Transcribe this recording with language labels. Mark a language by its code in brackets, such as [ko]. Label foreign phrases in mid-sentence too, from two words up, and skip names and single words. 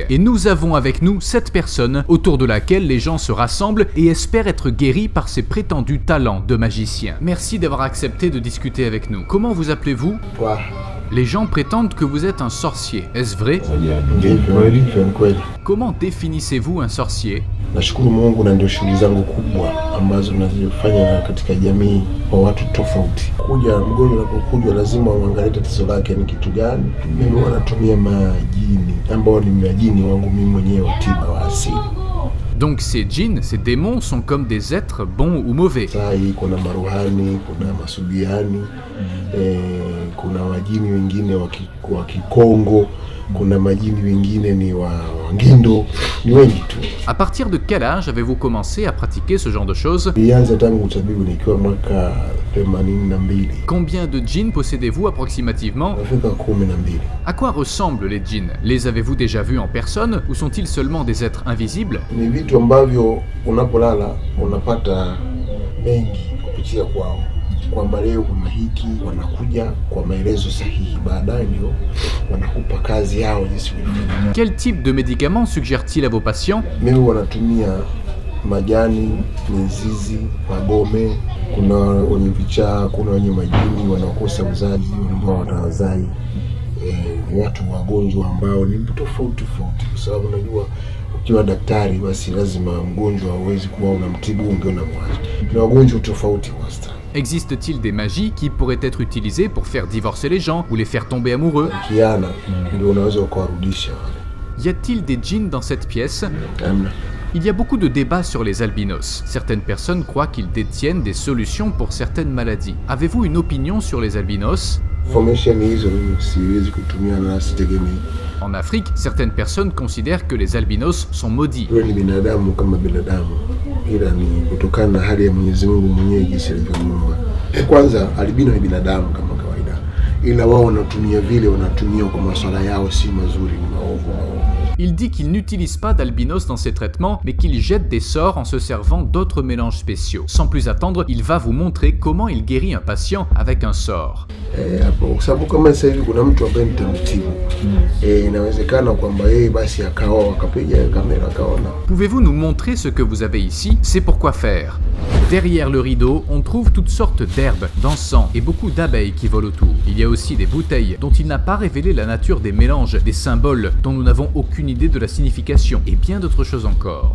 [fr] Et nous avons avec nous cette personne autour de laquelle les gens se rassemblent et espèrent être guéris par ses prétendus talents de magicien. Merci d'avoir accepté de discuter avec nous. Comment vous appelez-vous ? Les gens prétendent que vous êtes un sorcier. Est-ce vrai ? Comment définissez-vous un sorcier ? [sw] Nashukuru Mungu na ndio shughuli zangu kubwa ambazo nazifanya katika jamii kwa watu tofauti. Mgonjwa anapokuja lazima uangalie tatizo lake ni kitu gani. Mimi wanatumia majini ambao ni majini wangu mimi mwenyewe tiba wa asili. [fr] Donc ces djinns, ces démons sont comme des êtres bons ou mauvais. [sw] Kuna maruhani, kuna masubiani, kuna majini wengine wa Kikongo, kuna majini wengine ni wa Ngindo, ni wengi tu. [fr] À partir de quel âge avez-vous commencé à pratiquer ce genre de choses? [sw] Nilianza tangu utabibu nikiwa mwaka 82. [fr] Combien de djinns possédez-vous approximativement? [sw] Nafika 12. [fr] À quoi ressemblent les djinns? Les avez-vous déjà vus en personne ou sont-ils seulement des êtres invisibles? [sw] Ni vitu ambavyo unapolala unapata mengi kupitia kwao. Kwamba leo kuna hiki, wanakuja kwa maelezo sahihi, baadaye ndio wanakupa kazi yao jinsi ilivyo. [fr] Quel type de médicaments suggère-t-il à vos patients? [sw] Mimi wanatumia majani, mizizi, magome, kuna wenye vichaa, kuna wenye majini wanakosa uzazi, ambao wanawazai watu wagonjwa ambao ni tofauti tofauti, kwa sababu unajua ukiwa daktari basi lazima mgonjwa hawezi kuwa unamtibu ungeona mwaje. Ni wagonjwa tofauti kwa sasa. [fr] Existe-t-il des magies qui pourraient être utilisées pour faire divorcer les gens ou les faire tomber amoureux? Y a-t-il des djinns dans cette pièce? Il y a beaucoup de débats sur les albinos. Certaines personnes croient qu'ils détiennent des solutions pour certaines maladies. Avez-vous une opinion sur les albinos? En Afrique, certaines personnes considèrent que les albinos sont maudits. [sw] Kwanza albino ni binadamu kama kawaida, ila wao wanatumia vile wanatumia kwa masuala yao si mazuri, ni maovu. [fr] Il dit qu'il n'utilise pas d'albinos dans ses traitements, mais qu'il jette des sorts en se servant d'autres mélanges spéciaux. Sans plus attendre, il va vous montrer comment il guérit un patient avec un sort. [sw] Sababu kama sasa hivi kuna mtu ambaye nitamtibu. Inawezekana kwamba yeye basi akaoa akapiga kamera akaona. [fr] Pouvez-vous nous montrer ce que vous avez ici? C'est pour quoi faire. Derrière le rideau, on trouve toutes sortes d'herbes, d'encens et beaucoup d'abeilles qui volent autour. Il y a aussi des bouteilles dont il n'a pas révélé la nature des mélanges, des symboles dont nous n'avons aucune idée de la signification et bien d'autres choses encore.